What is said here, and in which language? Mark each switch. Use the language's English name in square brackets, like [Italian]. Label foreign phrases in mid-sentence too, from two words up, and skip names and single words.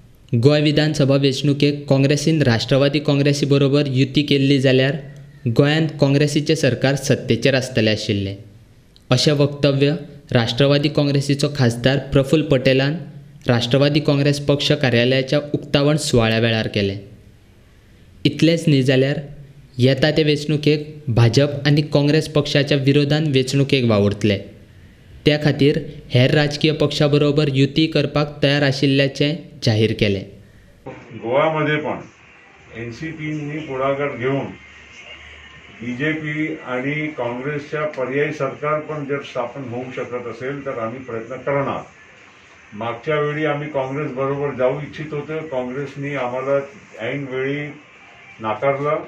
[Konkani] गोंय विधानसभा वेंचणुकेक काँग्रेसीन राष्ट्रवादी काँग्रेसी बरोबर युती केल्ली जाल्यार गोंयांत काँग्रेसीचें सरकार सत्तेचेर आसतलें आशिल्लें अशें वक्तव्य राष्ट्रवादी काँग्रेसीचो खासदार प्रफुल्ल पटेलान राष्ट्रवादी काँग्रेस पक्ष कार्यालयाच्या उक्तावण सुवाळ्या वेळार केलें। इतलेंच न्ही जाल्यार येता ते वेंचणुकेक भाजप आनी काँग्रेस पक्षाच्या विरोधान वेंचणुकेक वावुरतले, त्या खातीर हेर राजकीय पक्षा बरोबर युती करपाक तयार आशिल्ल्याचें जाहीर केलें। [Marathi] गोव्यामध्ये पण एनसीपीनी पुढाकार घेऊन बीजेपी आणि काँग्रेसच्या पर्यायी सरकार पण जर स्थापन होऊ शकत असेल तर आम्ही प्रयत्न करणार। मागच्या वेळी आम्ही काँग्रेस बरोबर जाऊ इच्छित होतो, काँग्रेसनी आम्हाला ऐन वेळी नाकारलं।